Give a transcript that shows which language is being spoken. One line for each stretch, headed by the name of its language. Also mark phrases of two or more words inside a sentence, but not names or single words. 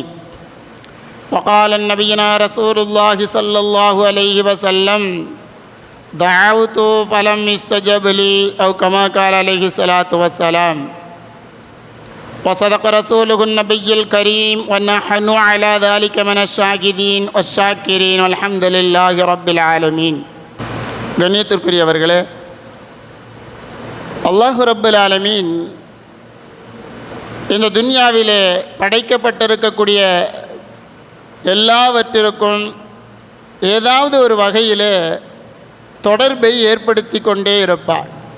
Arabic: وقال نبينا رسول الله صلى الله عليه وسلم دعوت فلم يستجب لي أو كما قال عليه الصلاة والسلام. وصدق رسوله النبي الكريم ونحن على ذلك من الشاكرين والشاكرين والحمد لله رب العالمين.
Tamil: கண்ணியத்திற்குரியவர்களே,
Arabic: الله رب العالمين
Tamil: இந்த துன்யாவிலே படைக்கப்பட்டிருக்கக்கூடிய எல்லாவற்றிற்கும் ஏதாவது ஒரு வகையிலே தொடர்பை ஏற்படுத்தி கொண்டே இருப்பார்.